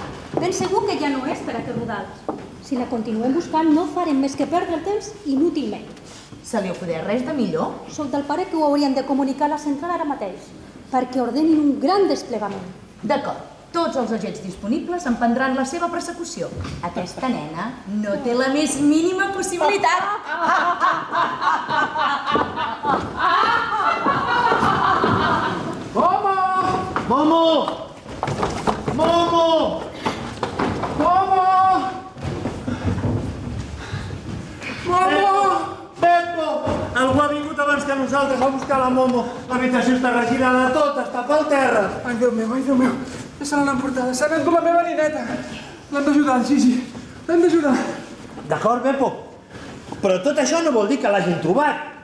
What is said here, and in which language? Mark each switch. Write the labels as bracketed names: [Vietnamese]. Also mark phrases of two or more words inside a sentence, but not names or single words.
[Catalan] Ben segur que ja no és per aquest rodal. Si la continuem buscant no farem més que perdre el temps inútilment. Se li acudeix res de millor? Soc del pare que ho haurien de comunicar a la central ara mateix, perquè ordenin un gran desplegament. D'acord, tots els agents disponibles emprendran la seva persecució. Aquesta nena no té la més mínima possibilitat. Momo! Momo! Momo! Momo! Momo! Beppo! Algú ha vingut abans que nosaltres a buscar la Momo. L'habitació està regirada tota, està pel terra. Ai, Déu meu, ai, Déu meu. Ja se l'han emportada. S'ha endut la meva nineta. L'hem d'ajudar, Gigi. L'hem d'ajudar. D'acord, Beppo. Però tot això no vol dir que l'hagin trobat.